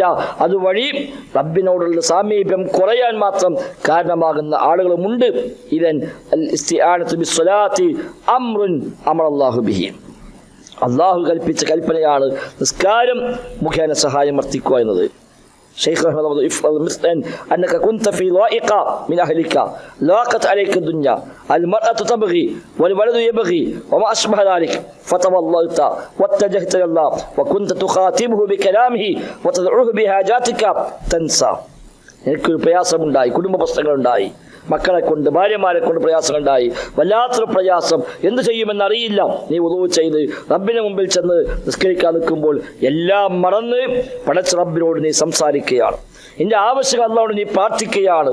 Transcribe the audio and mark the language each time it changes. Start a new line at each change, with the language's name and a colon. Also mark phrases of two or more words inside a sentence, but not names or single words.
Malayalam: അതുവഴി റബ്ബിനോടുള്ള സാമീപ്യം കുറയാൻ മാത്രം കാരണമാകുന്ന ആളുകളുമുണ്ട്.
Arabic: إذن الاستعانة بالصلاة أمر أمر الله به,
Malayalam: അള്ളാഹു കൽപ്പിച്ച കൽപ്പനയാണ് നിസ്കാരം മുഖേന സഹായം വർത്തിക്കുക എന്നത്.
Arabic: شيخ رحمه الله افضل مثلا انك كنت في ضائقه من اهلك لاقت عليك الدنيا المراه تبغي والولد يبغي وما اشبه ذلك فتوليت واتجهت الى الله وكنت تخاطبه بكلامه وتدعوه بحاجاتك تنسى.
Malayalam: എനിക്കൊരു പ്രയാസമുണ്ടായി, കുടുംബ പ്രശ്നങ്ങളുണ്ടായി, മക്കളെ കൊണ്ട് ഭാര്യമാരെ കൊണ്ട് പ്രയാസങ്ങളുണ്ടായി, വല്ലാത്തൊരു പ്രയാസം, എന്ത് ചെയ്യുമെന്നറിയില്ല. നീ വുളൂ ചെയ്ത് റബ്ബിന് മുമ്പിൽ ചെന്ന് നിസ്കരിക്കാൻ നിൽക്കുമ്പോൾ എല്ലാം മറന്ന് പടച്ച റബ്ബിനോട് നീ സംസാരിക്കുകയാണ്, നിന്റെ ആവശ്യം അല്ലാഹുവോട് നീ പ്രാർത്ഥിക്കുകയാണ്.